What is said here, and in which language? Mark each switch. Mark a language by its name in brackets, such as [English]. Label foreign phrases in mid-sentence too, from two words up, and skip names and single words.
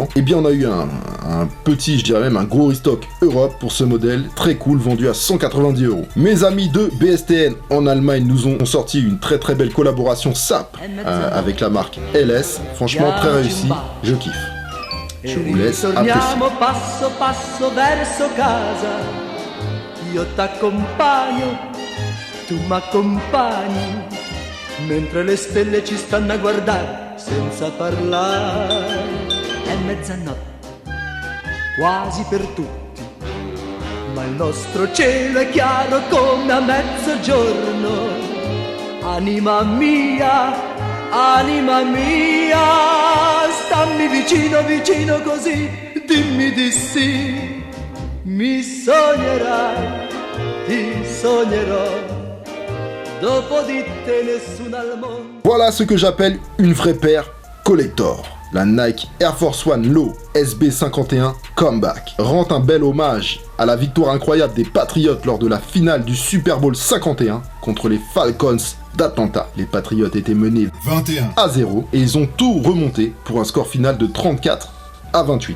[French] Et bien on a eu un petit, je dirais même un gros restock Europe pour ce modèle, très cool, vendu à 190 €. Mes amis de BSTN en Allemagne nous ont sorti une très belle collaboration SAP avec la marque LS, franchement très réussi, je kiffe. Je vous laisse apprécier. [Italian] Passo verso casa. Io t'accompagno, tu m'accompagni, mentre le stelle ci stanno a guardare senza parlare. È mezzanotte, quasi per tutti, ma il nostro cielo è chiaro come a mezzogiorno. Anima mia, stammi vicino, vicino così, dimmi di sì. Mi sognerai, ti sognerò, dopo di te nessun al mondo. [French] Voilà ce que j'appelle une vraie paire collector. La Nike Air Force One Low SB51 Comeback rend un bel hommage à la victoire incroyable des Patriots lors de la finale du Super Bowl 51 contre les Falcons d'Atlanta. Les Patriots étaient menés 21-0 et ils ont tout remonté pour un score final de 34-28.